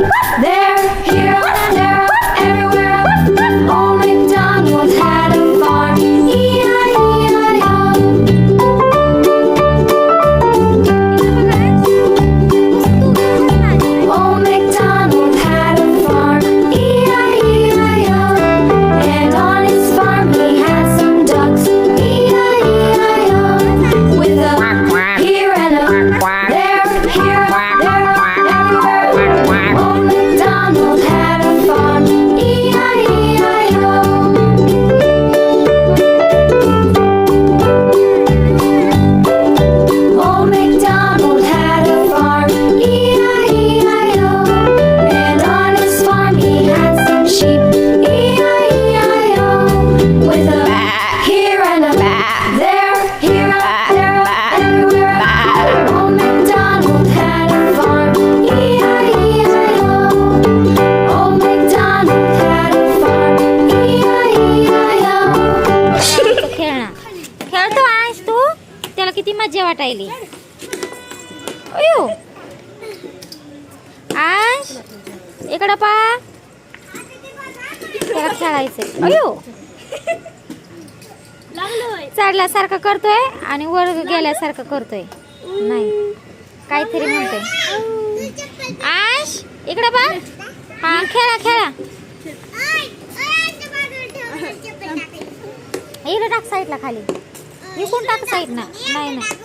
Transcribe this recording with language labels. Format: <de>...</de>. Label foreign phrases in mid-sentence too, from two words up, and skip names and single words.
<en>there, here, there, everywhere. Old MacDonald had a farm. E-I-E-I-O. Old MacDonald had a farm. E-I-E-I-O. And on his farm he had some ducks. E-I-E-I-O. With a here and a there, here, there, everywhere. Old MacDonald had a farm. E-I-E-I-O. Old MacDonald had a farm. E-I-E-I-O. And on his farm he had some sheep. E-I-E-I-O. With a here and a there, here, there, everywhere. Old MacDonald had a farm. E-I-E-I-O. Old MacDonald had a farm. E-I-E-I-O.</en> <mr>खेळणं खेळतो आहेस तू त्याला किती मजा वाटायली अयो आश इकडं पा त्याला खेळायचंय अयो चढल्यासारखं करतोय आणि वर गेल्यासारखं करतोय नाही काहीतरी म्हणतोय आश इकडं पा हा खेळा खेळा इकडे टाक साईडला खाली इकडून टाक साईड ना नाही ना</mr>